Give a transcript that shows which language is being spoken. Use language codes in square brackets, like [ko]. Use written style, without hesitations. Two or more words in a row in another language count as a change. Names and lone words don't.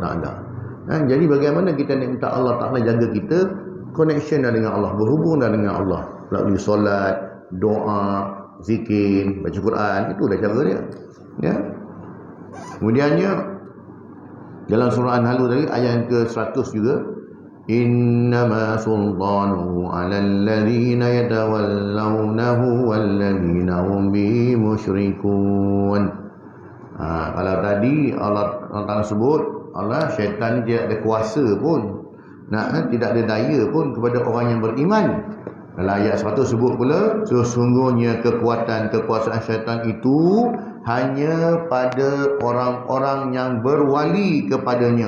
[ms] Jadi bagaimana kita nak minta Allah Ta'ala jaga kita, connection dah dengan Allah, berhubung dah dengan Allah melalui solat, doa, zikir, baca Quran. Itu dah cara dia. Ya. Kemudiannya dalam surah An-Nahl tadi ayat yang ke-100 juga, [ar] إنما سلطانه على الذين يتولونه والذين هم به مشركون. [ms] Kalau tadi Allah Ta'ala sebut Allah, syaitan ni tidak ada kuasa pun, tidak ada daya pun kepada orang yang beriman. Dalam ayat 100 sebut pula, sesungguhnya kekuasaan syaitan itu hanya pada orang-orang yang berwali kepadanya.